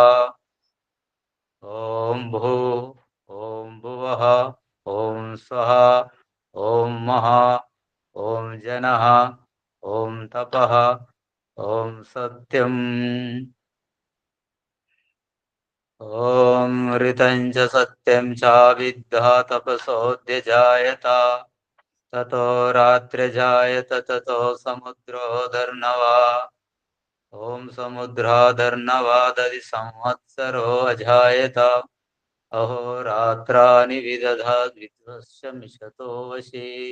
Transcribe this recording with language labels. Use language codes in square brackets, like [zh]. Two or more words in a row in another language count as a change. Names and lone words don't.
[sa] ఓం భూ, ఓం భువః, ఓం స్వః, ఓం మహః, ఓం జనః, ఓం తపః, ఓం సత్యం. ॐ ऋतं च सत्यं च विद्धा तपसोऽध्यजायत ततो रात्र्यजायत ततो समुद्रोदर्नवा ॐ समुद्रादर्नवादधि संवत्सरो अजायत अहोरात्राणि विदधाद् विश्वस्य मिषतो वशे